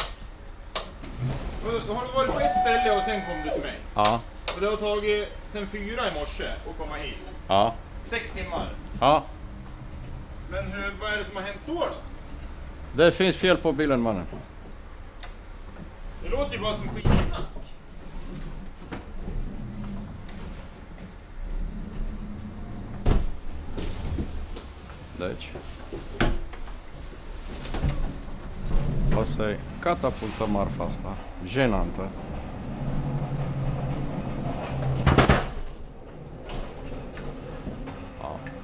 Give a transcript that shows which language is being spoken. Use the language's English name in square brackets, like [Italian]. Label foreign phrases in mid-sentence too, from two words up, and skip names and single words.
[Swedish] Då har du varit på ett ställe och sen kom du till mig. Ja, Och det har tagit sen 4 i morse att komma hit. ja, 6 timmar. ja. Men vad är det som har hänt då? Det finns fel på bilen, mannen. Det låter ju bara som skitsnack. [Romanian] Deci, o să-i catapultă marfa asta, jenantă. [Swedish] Ja.